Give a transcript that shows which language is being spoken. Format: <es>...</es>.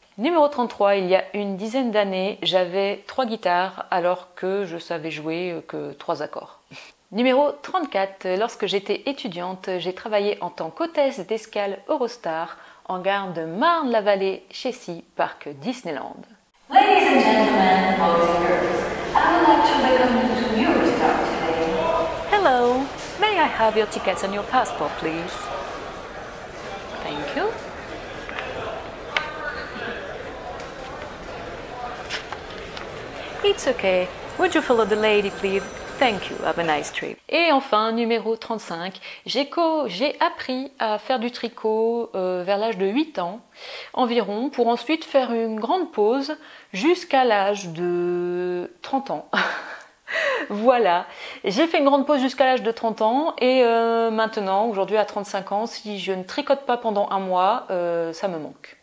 <fr>Numéro 33, il y a une dizaine d'années, j'avais 3 guitares alors que je savais jouer que 3 accords. Numéro 34, lorsque j'étais étudiante, j'ai travaillé en tant qu'hôtesse d'escale Eurostar en gare de Marne-la-Vallée, Chessy, parc Disneyland.</fr> <en>Ladies and gentlemen, boys and girls, I would like to welcome you to Eurostar today. Hello, may I have your tickets and your passport, please? Thank you. It's okay. Would you follow the lady, please? Thank you. Have a nice trip.</en> <fr>Et enfin, numéro 35, j'ai appris à faire du tricot vers l'âge de 8 ans environ, pour ensuite faire une grande pause jusqu'à l'âge de 30 ans. Voilà, j'ai fait une grande pause jusqu'à l'âge de 30 ans et maintenant, aujourd'hui à 35 ans, si je ne tricote pas pendant un mois, ça me manque.</fr>